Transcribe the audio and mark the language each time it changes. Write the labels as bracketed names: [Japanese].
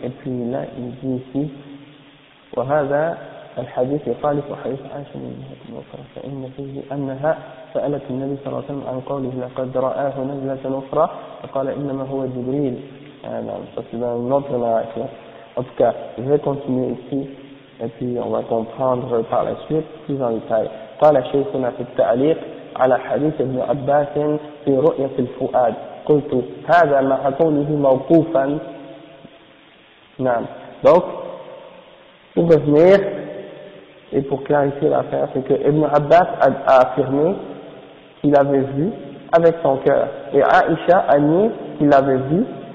[French] Et puis là il dit ici [Arabic] وهذا الحديث يخالف حديث عائشة من جهة أخرى فإن فيه أنها سألت النبي صلى الله عليه وسلم عن قوله لقد رآه نزلة أخرى فقال إنما هو جبريل. [French] Ça c'est dans une autre narration. En tout cas, je vais continuer ici et puis on va comprendre par la suite plus en détail. [Arabic] قال شيخنا في التعليق على حديث ابن عباس في رؤية الفؤاد قلت هذا مع كونه موقوفا. نعم. [French] Donc pour revenir et pour clarifier l'affaire, c'est que Ibn Abbas a affirmé qu'il avait vu avec son cœur et Aïcha a nié qu'il avait vu.